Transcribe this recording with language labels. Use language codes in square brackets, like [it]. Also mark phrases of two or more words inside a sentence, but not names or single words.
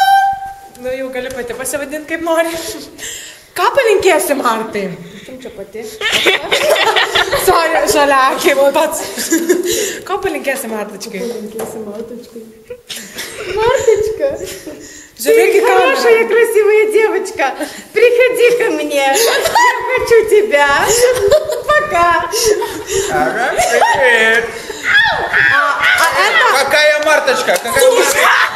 [lt] Nu, jau gali pati pasivadinti kaip nori. Ką palinkėsi Martai? Kim čia pati? Sorry, žaliakė, pats. Ką пalinkėsi Martačkai? [ru] Марточка, [lt] Žiūrėk, [ru] ты хорошая, красивая девочка. Приходи ко мне. Я хочу тебя. Пока. Ага, привет. Какая Марточка? Какая Марточка?